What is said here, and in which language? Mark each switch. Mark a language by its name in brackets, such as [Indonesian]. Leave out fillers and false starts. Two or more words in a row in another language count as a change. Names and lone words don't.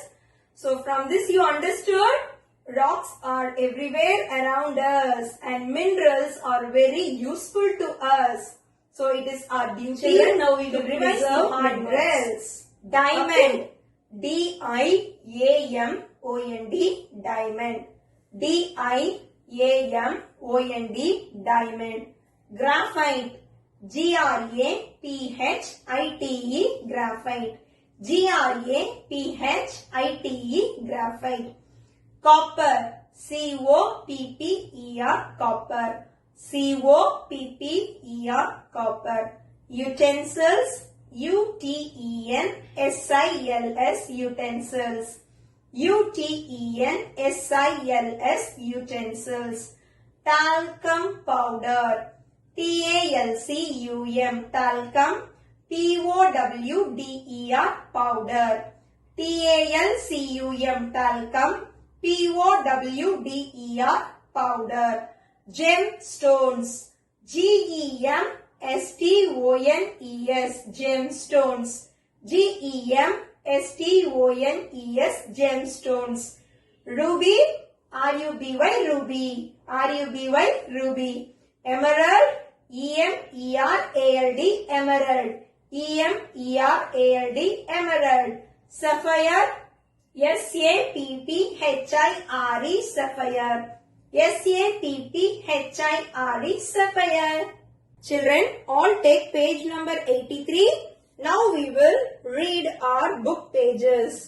[English] So from this you understood rocks are everywhere around us and minerals are very useful to us. So it is our duty now we to revise the hard minerals. Diamond, D-I-A-M-O-N-D. O-N-D, diamond. D-I-A-M-O-N-D, diamond. Graphite, G-R-A-P-H-I-T-E, graphite. G-R-A-P-H-I-T-E, graphite. Copper, C-O-P-P-E-R, copper. C-O-P-P-E-R, copper. Utensils, U-T-E-N-S-I-L-S, utensils. U-T-E-N-S-I-L-S, utensils. Talcum powder, T-A-L-C-U-M, talcum, P-O-W-D-E-R, powder. T-A-L-C-U-M, talcum, P-O-W-D-E-R, powder. Gemstones, G-E-M-S-T-O-N-E-S, gemstones. G-E-M-S-T-O-N-E-S, gemstones. Ruby, R-U-B-Y, ruby. R-U-B-Y, ruby. Emerald, E-M-E-R-A-L-D, emerald. E-M-E-R-A-L-D, emerald. Sapphire, S-A-P-P-H-I-R-E, sapphire. S-A-P-P-H-I-R-E, sapphire. Children, all take page number 83. Now we will read our book pages.